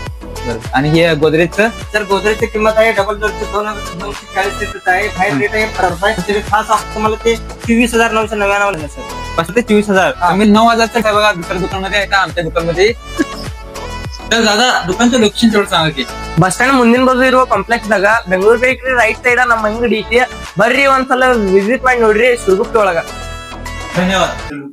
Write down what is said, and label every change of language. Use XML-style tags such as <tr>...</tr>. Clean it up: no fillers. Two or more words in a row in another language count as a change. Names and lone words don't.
<mr>आणि हे गोदरेजचं सर गोदरेजची किंमत आहे डबल डोअरची 2,240 रुपये आहे. बाहेर रेट आहे खास ऑफर तुम्हाला ते 24,999 सर. फक्त ते 24,000. तुम्ही 9,000 काय बघा दुसऱ्या दुकानमध्ये आहे का आमच्या दुकानमध्ये. तर दादा दुकानचं लोकेशन तेवढं सांगा की.</mr> <en>bus stand</en> <kn>ಮುಂದಿನ ಬಾಜು ಇರುವ ಕಾಂಪ್ಲೆಕ್ಸ್ ದಾಗ ಬೆಂಗಳೂರು ಬೇಕ್ರಿ</kn> <en>right side</en> <kn>ನಮ್ಮ ಅಂಗಡಿ ಐತಿ. ಬರ್ರಿ ಒಂದ್ಸಲ ವಿಸಿಟ್ ಮಾಡಿ ನೋಡ್ರಿ ಶಿರಗುಪ್ಪಿ ಒಳಗ.</kn> <mr>धन्यवाद.</mr>